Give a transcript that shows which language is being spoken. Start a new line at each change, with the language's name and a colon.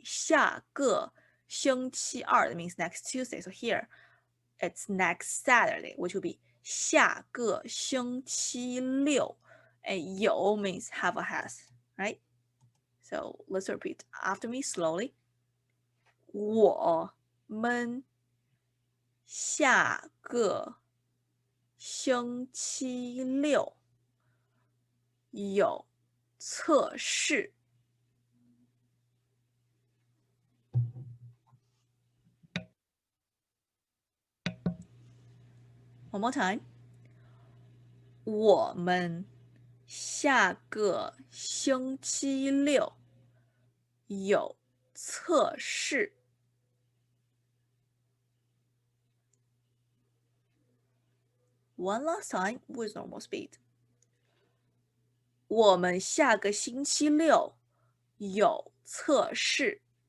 Chinese: 下个星期二,
English: that means next Tuesday. So here it's next Saturday, which will be
Chinese: 下个星期六.
English: And 有 means have or has, right? So let's repeat after me slowly.
Chinese: 我们下个星期六有测试。
English: One more time.
Chinese: 我们下个星期六有测试。
English: One last time with normal speed.
Chinese: 我们下个星期六有测试。